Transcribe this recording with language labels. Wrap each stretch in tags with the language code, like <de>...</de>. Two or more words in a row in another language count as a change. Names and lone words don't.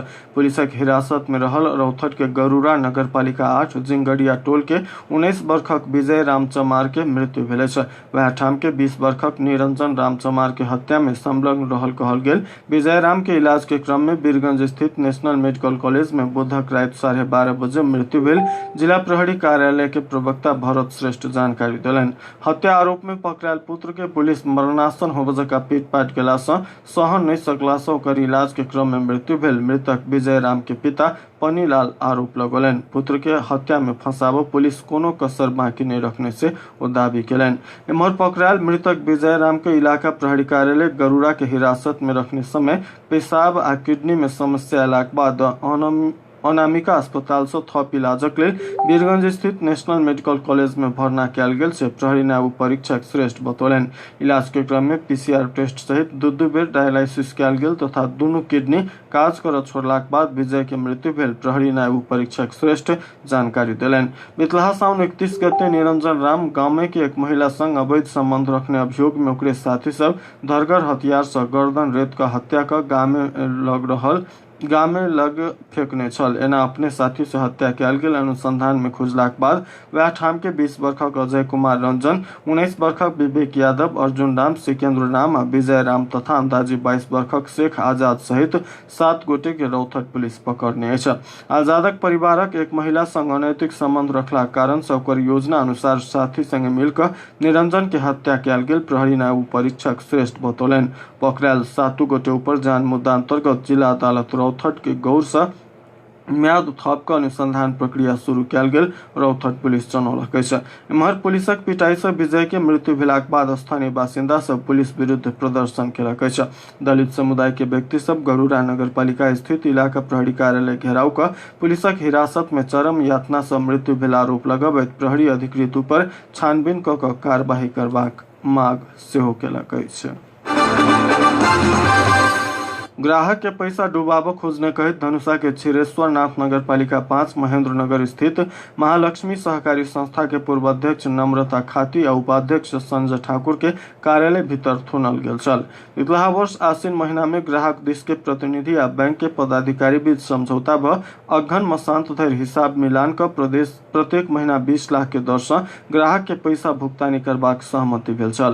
<mai>पुलिसक हिरासत में रहल रौथट के गरुड़ा नगरपालिका 8 जिंगड़िया टोल के 19 वर्षक विजय रामचमार के मृत्यु भेल अछि। वह ठाम के 20 वर्षक निरंजन रामचमार के हत्या में संलग्न रहल कहल गेल। विजय राम के इलाज के क्रम में बीरगंज स्थित नेशनल मेडिकल कॉलेज में बुधक रात 12:30 बजे मृत्यु भेल। जिला प्रहरी कार्यालय के प्रवक्ता भरत श्रेष्ठ जानकारी देलनि। हत्या आरोप में पकड़ायल पुत्र के पुलिस मरण मरणासन होबजका पीटपाट केलासँ सहन नहि सकलासँ ओकर इलाज के क्रम में मृत्यु भेल। मृतक विजय राम के पिता पन्नीलाल आरोप लगौलनि। पुत्र के हत्या में फंसाबो पुलिस कोनो कसर बाकी नहीं रखने से वो दावी केलनि। एम्हर पकड़ायल मृतक विजय राम के इलाका प्रहरी कार्यालय गरुड़ा के हिरासत में रखने समय पेशाब आ किडनी में समस्या अयलाक बाद अनामिका अस्पताल से थप इलाजक लेल वीरगंज स्थित नेशनल मेडिकल कॉलेज में भर्ना कयल गेल से प्रहरी नायब परीक्षक श्रेष्ठ बतौलनि। इलाज के क्रम में</mai> <en>PCR test</en> <mai>सहित दू बेर डायलिसिस कयल गेल तथा दुनू किडनी काज करत छोड़लाक बाद विजय के मृत्यु भेल। प्रहरी नायब परीक्षक श्रेष्ठ जानकारी देलनि। बितलाहा साउन 31 गते निरंजन राम गाँव के एक महिला संग अवैध संबंध रखने अभियोग में ओकरे साथी सब धरगर हथियार से गर्दन रेत का हत्या कर गाँव में लग फेंकने छल। एना अपने साथी से हत्या कयल गेल। अनुसंधान में खुजलाक बाद वह ठाम के 20 वर्षक अजय कुमार रंजन, 19 वर्षक विवेक यादव, अर्जुन राम, सिकेंद्र राम, विजय राम तथा अंदाजी 22 वर्षक शेख आजाद सहित 7 गोटे के रौथक पुलिस पकड़ने अछि। आजादक परिवारक एक महिला संग अनैतिक संबंध रखलाक कारण से ओकर योजना अनुसार साथी संग मिलकर निरंजन के हत्या कयल गेल। प्रहरी नायब परीक्षक श्रेष्ठ बतौलनि। पकड़ायल 7 गोटे ऊपर जान मुद्दा अंतर्गत जिला अदालत रौथट के गौर से म्याद थप के अनुसंधान प्रक्रिया शुरू कयल गेल। रौथट पुलिस जनौलक अछि। एम्हर पुलिसक पिटाई से विजय के मृत्यु भेलाक बाद स्थानीय बासिंदा सब पुलिस विरुद्ध प्रदर्शन केलक अछि। दलित समुदाय के व्यक्ति सब गरुड़ा नगर पालिका स्थित इलाका प्रहरी कार्यालय घेराव कर पुलिसक हिरासत में चरम यातना से मृत्यु भेल आरोप लगबैत प्रहरी अधिकृत ऊपर छानबीन क के कार्यवाही करबाक मांग सेहो केलक अछि। ग्राहक के पैसा डुबाबो खोजने कहित धनुषा के छिरेश्वर नाथ नगर पालिका 5 महेंद्र नगर स्थित महालक्ष्मी सहकारी संस्था के पूर्व अध्यक्ष नम्रता खाती और उपाध्यक्ष संजय ठाकुर के कार्यालय भीतर थुनल गेल छल। पिछला वर्ष आश्विन महीना में ग्राहक दिश के प्रतिनिधि आ बैंक के पदाधिकारी बीच समझौता भ अघन मसांत धरि हिसाब मिलान कर प्रत्येक महीना 20 लाख के दर से ग्राहक के पैसा भुगतानी करबाक सहमति भेल छल।</mai>